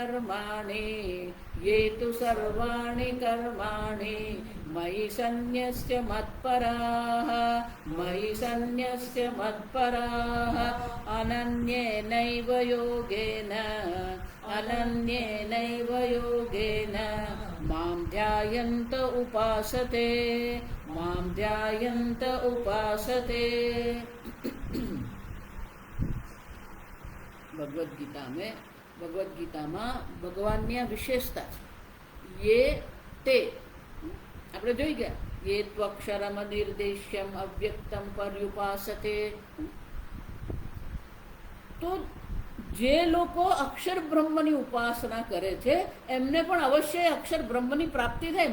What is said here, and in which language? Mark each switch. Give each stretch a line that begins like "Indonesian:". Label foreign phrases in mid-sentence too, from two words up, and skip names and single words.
Sanskrit: कर्माणि मयि सन्न्यस्य मत्पराः अनन्येनैव योगेन मां ध्यायन्त उपासते।
Gujarati: भगवद गीता में ભગવદ્ ગીતામાં ભગવાનની આ વિશેષતા છે. યે તે આપણે જોઈ ગયા,
Sanskrit: ये त्वक्षरम निर्देश्यम अव्यक्तम पर्युपासते.
Gujarati: તો જે લોકો અક્ષર બ્રહ્મની ઉપાસના કરે છે એમને પણ અવશ્ય અક્ષર બ્રહ્મની પ્રાપ્તિ થાય.